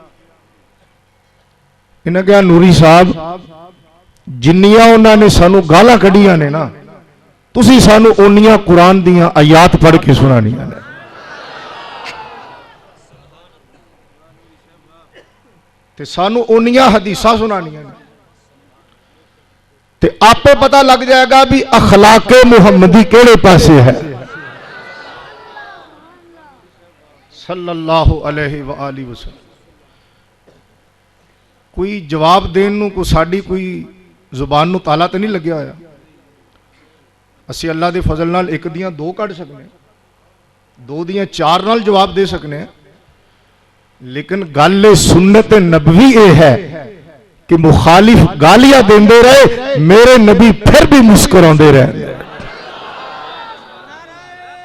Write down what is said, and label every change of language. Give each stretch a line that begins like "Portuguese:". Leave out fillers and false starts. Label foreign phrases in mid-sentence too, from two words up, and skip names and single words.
Punjabi: انہاں کہیا نوری صاحب جنیاں انہاں نے سانوں گالاں کڈھیاں نے نا، تسی سانوں انیاں قرآن دیاں آیات پڑھ کے سنانیاں نے. تے سانوں انیاں حدیثاں سنانیاں نے، تے آپے پتا لگ جائے گا بئی اخلاقِ محمدی کیہڑے پاسے اے.
Arabic: صلى الله عليه وآله وسلم.
Punjabi: کوئی جواب دین نوں کوئی ساڈی کوئی زبان نوں تالا تے نہیں لگیا ہویا. اسیں اللہ دے فضل نال اک دیاں دو کڈھ سکنے، دو دیاں چار نال جواب دے سکنے، لیکن گل سنتِ نبوی ایہہ اے کہ مخالف گالیاں دیندے رہے، میرے نبی فیر وی مسکراندے رہے.